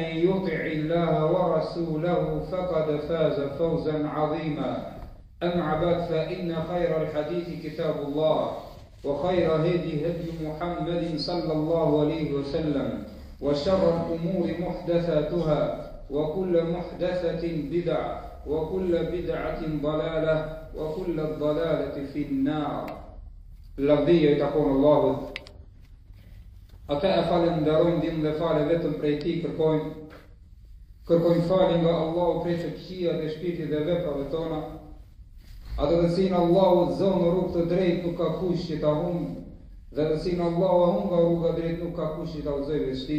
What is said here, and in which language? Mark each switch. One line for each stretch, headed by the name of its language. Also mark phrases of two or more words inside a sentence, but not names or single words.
Arabic: يطع الله ورسوله فقد فاز فوزا عظيما أما بعد فإن خير الحديث كتاب الله وخير هدي محمد صلى الله عليه وسلم وشر الأمور محدثاتها وكل محدثة بدعة وكل بدعة ضلالة وكل الضلالة في النار لفظية تقول الله
Albanian: Ata e falenderojmë ndihmën dhe fale vetëm prej Tij kërkojmë falje nga Allahu prej këqija dhe shpirtit dhe veprave tona. Atë të cilin Allahu zonë në rrugë të drejtë nuk ka kush që ta humbë, dhe të cilin Allahu e humb nga rruga drejtë nuk ka kush që ta udhëzojë veç Tij.